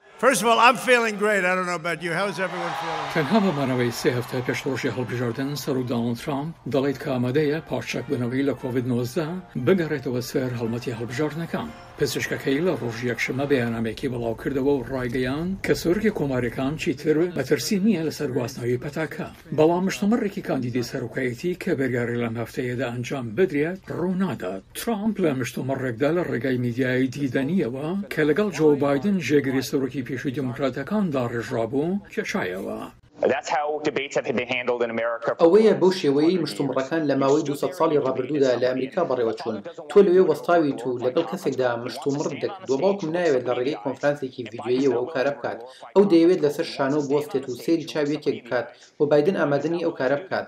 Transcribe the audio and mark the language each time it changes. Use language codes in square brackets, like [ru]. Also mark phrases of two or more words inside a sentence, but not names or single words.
[en] First of all, I'm feeling great. I don't know about you. How's everyone feeling? [ckb] تەنها بەمانەوەی 3 هەفتە پێش ڕۆژی هەڵبژاردن سەر و دۆناڵد ترامپ دەڵێت کە ئامادەیە پاڵچەک بنەوەی لە کۆڤید-19 بگەڕێتەوە سەر هەڵمەتی هەڵبژاردنەکان. پزیشکەکەی لە ڕۆژی یەکشەمە بەیاننامەیەکی بڵاو کردەوە و ڕایگەیاند کە سەرۆکی کۆماریەکان چیتر مەترسی نییە لەسەر گواستنەوەی پەتاکە. بەڵام مشتومڕێکی کاندیدی سەرۆکایەتی کە بەرگاری لەم هەفتەیەدا ئەنجام بدرێت ڕوونادات. ترامپ لە مشتومڕێکدا لە ڕێگای میدیایی دیدەنیەوە کە لەگەڵ جۆ بایدن ژێگری سەرۆکی پێشووی دیموکراتەکاندا ڕێژرابوو کێشایەوە. [en] That's how debates have been handled in America. [ckb] ئەوەیە بەو شێوەیەی مشتومڕەکان لە ماوەی 200 ساڵی ڕابردوودا لە ئەمریکا بەڕێوە چوون. تۆ لەوێ وەستاویت و لەگەڵ کەسێکدا مشتومڕ دەکرد و باوکم نایەوێت لە ڕێگەی کۆنفرانسێکی ڤیدیۆییەوە ئەو کارە بکات. ئەو دەیەوێت لەسەر شانۆ بوەستێت و سەیری چاویەکێک بکات و بایدن ئامادەنی ئەو کارە بکات.